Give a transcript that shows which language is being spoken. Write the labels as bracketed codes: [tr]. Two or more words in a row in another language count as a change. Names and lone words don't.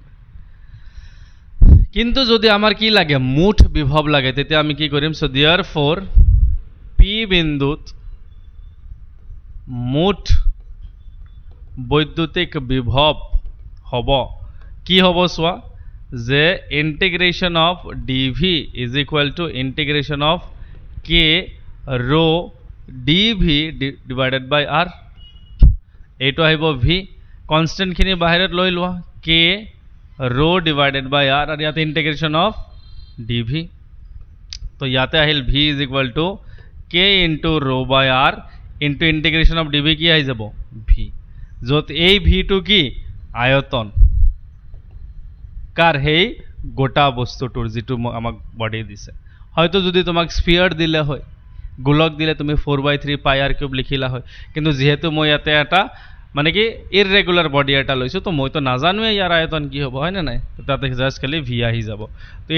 [as] কিন্তু যদি আমাৰ কি লাগে, মুঠ বিভৱ লাগে, তেতিয়া আমি কি কৰিম, [en] so therefore [as] পি বিন্দুত মুঠ বৈদ্যুতিক বিভৱ হ'ব, কি হ'ব চোৱা, [en] যে integration of d v is equal to integration of k rho d v divided by r. [as] এইটো আহিব ভি, কনষ্টেণ্টখিনি বাহিৰত লৈ লোৱা, [en] k rho divided by r, [as] আৰু ইয়াতে [en] integration of d v. [as] তো ইয়াতে আহিল [en] v is equal to k into rho by r into integration of d v, [as] কি আহি যাব, ভি, য'ত এই ভিটো কি, আয়তন কাৰ, সেই গোটা বস্তুটোৰ যিটো আমাক বডি দিছে। হয়তো যদি তোমাক স্ফিয়াৰ দিলে হয়, গোলক দিলে তুমি 4/3 [en] pi r cube [as] লিখিলা হয়, কিন্তু যেহেতু মই ইয়াতে এটা মানে কি [en] irregular body [as] এটা লৈছোঁ, তো মইতো নাজানোৱে ইয়াৰ আয়তন কি হ'ব, হয় নে নাই, তাতে জাষ্ট খালি ভি আহি যাব।